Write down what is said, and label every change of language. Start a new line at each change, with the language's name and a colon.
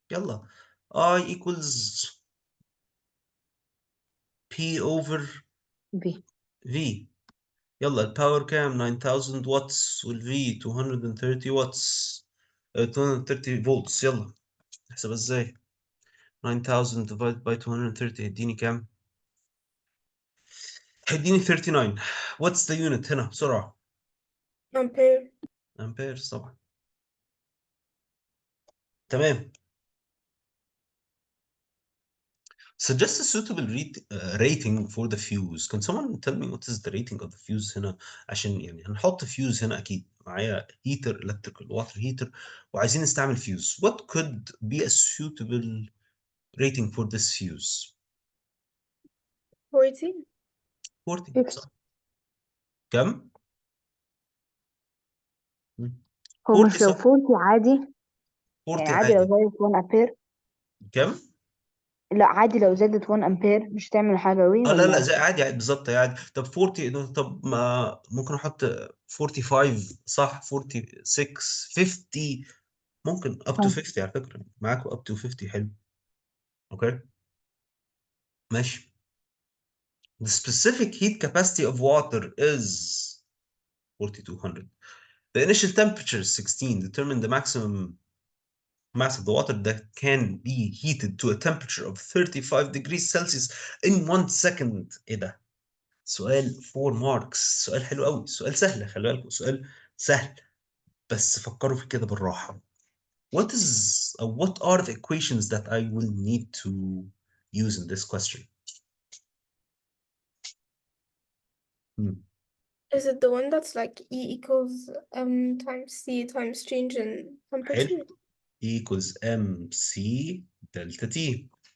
Arabic: يلا
English: I equals P over V. V.
Arabic: يلا الباور كام؟ 9000 واتس، والفي 230 واتس، 230 فولتس. يلا نحسبها ازاي؟ 9000
English: divided by
Arabic: 230 هيديني كام؟ هيديني 39.
English: What's the unit
Arabic: هنا بسرعة؟
English: ampere.
Arabic: امبيرز طبعا. تمام.
English: Suggest a suitable rating for the fuse. Can someone tell me what is the rating of the fuse
Arabic: هنا؟ عشان يعني هنحط
English: fuse
Arabic: هنا أكيد معايا
English: heater electrical water heater
Arabic: وعايزين نستعمل
English: fuse. What could be a suitable rating for this fuse؟ 40. 40 6.
Arabic: صح. كم؟ هو 40 مش لو صح. 40 عادي؟ يعني 40 عادي لو عادي. زادت 1 أمبير؟ كم؟ لا عادي لو زادت 1 أمبير مش تعمل حاجة وي لا لا، ولا؟ زي عادي عادي بالظبط عادي. طب 40، طب ما ممكن احط 45 صح، 46 50، ممكن
English: up to 50
Arabic: على فكرة معاكم up to 50. حلو. اوكي ماشي.
English: The specific heat capacity of water is 4200. The initial temperature is 16. Determine the maximum mass of the water that can be heated to a temperature of 35 degrees Celsius in 1 second.
Arabic: ايه ده؟ سؤال 4 marks. سؤال حلو قوي، سؤال سهل، خلي بالكم سؤال سهل، بس فكروا في كده بالراحة.
English: What are the equations that I will need to use in this question? Is it the one that's like E equals times C times change in temperature?
Arabic: حلو.
English: E equals mc delta T.